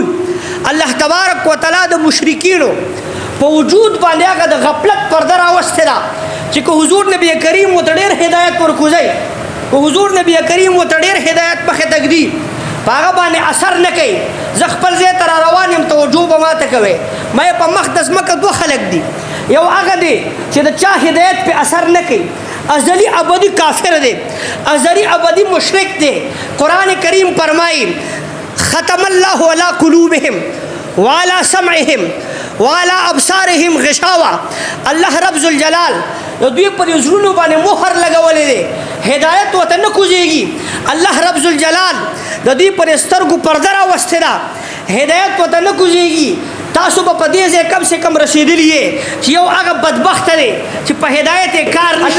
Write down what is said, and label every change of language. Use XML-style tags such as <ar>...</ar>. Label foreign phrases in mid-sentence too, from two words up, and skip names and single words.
<ps>الله تبارک وتعالی د مشرکینو په وجود باندې هغه د غفلت پرده راوستی ده چې که حضور نبی کریم ورته ډېر هدایت ورکوځئ، که حضور نبی کریم ورته ډېر هدایت مخې تږدي په هغه باندې اثر نه کوي. زه خپل ځای ته را روان یم، توجه به ماته کوئ. ما په مخ د ځمکه دوه خلک دي، یو هغه دی چې د چا هدایت پې اثر نه کوي، ازلی ابدی کافر دی، ازلی ابدی مشرک دی.</ps> <ar>قرآن کریم فرمائی ختم اللہ علی قلوبہم وعلی سمعہم وعلی ابصارہم غشاوہ.</ar> <ps>اللہ رب ذوالجلال دوی پر زړونو باندې مهر لګولی دی، هدایت ورته نه کوزېږي. الله رب ذوالجلال د دوی پر سترګو پرده راوستې ده، هدایت ورته نه کوزېږي. تاسو به په دې ځای</ps> <ur>کم سے کم</ur> <ps>رسېدلي یې چې یو هغه بدبخته دی چې په هدایت یې کار نشته.</ps>